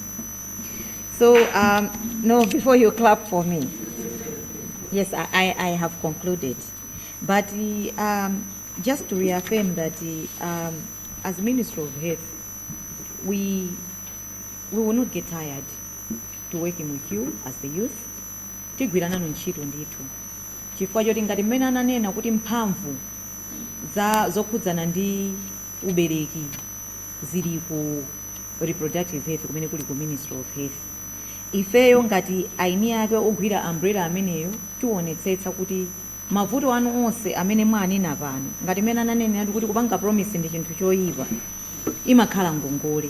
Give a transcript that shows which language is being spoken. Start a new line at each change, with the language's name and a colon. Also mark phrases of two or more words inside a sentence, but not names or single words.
English: So, no, before you clap for me, yes, I have concluded. But just to reaffirm that as Minister of Health, we will not get tired to working with you as the youth.
Nyanja: Tigwirana nchito nditu. Chifukwa choti ngati mmene ananena kuti mphamvu zokhudzana ndi ubereki zili ku
English: reproductive health
Nyanja: kumene kuli ku Ministry of Health. Ifeyo ngati aini ake ogwira umbrella ameneyo tionetsetsa kuti mavuto anu onse amene mwanena pano ngati mmene ananena kuti kupanga promise ndi chinthu choyipa imakhala ngongole.